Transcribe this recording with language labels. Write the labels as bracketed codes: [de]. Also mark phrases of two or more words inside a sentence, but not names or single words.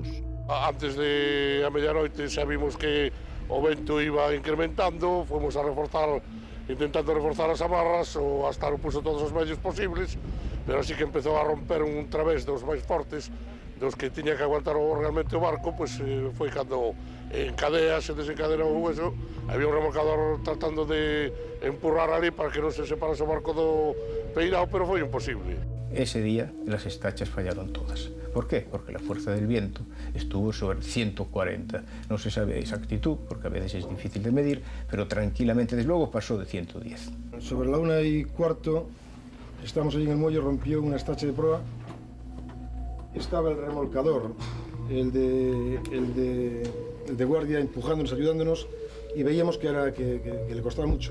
[gl] Antes de a medianoite xa vimos que o vento iba incrementando, fomos a reforzar, intentando reforzar as amarras, o Astano puso todos os medios posibles, pero así que empezou a romper un través dos máis fortes, dos que tiña que aguantar realmente o barco, pois foi cando encadea, se desencadenou eso, había un remolcador tratando de empurrar ali para que non se separase o barco do peirao, pero foi imposible. [es] Ese día las estachas fallaron todas. ¿Por qué? Porque la fuerza del viento estuvo sobre 140. No se sabe a exactitud, porque a veces es difícil de medir, pero tranquilamente, desde luego, pasó de 110. Sobre la 1:15, estamos allí en el muelle, rompió una estacha de proa. Estaba el remolcador, el de guardia empujándonos, ayudándonos, y veíamos que le costaba mucho.